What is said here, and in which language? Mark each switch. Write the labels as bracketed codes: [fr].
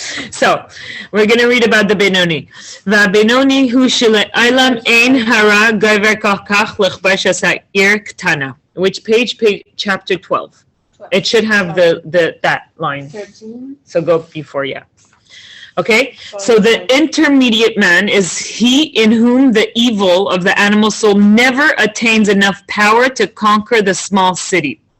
[en] So, we're going to read about the Benoni. [he] והבינוני הוא שלעולם אין הרע גבר כל כך לכבש השעיר קטנה. [en] Which page? Chapter 12. It should have that line. 13. So go before, yeah. Okay, so the intermediate man is he in whom the evil of the animal soul never attains enough power to conquer the small city.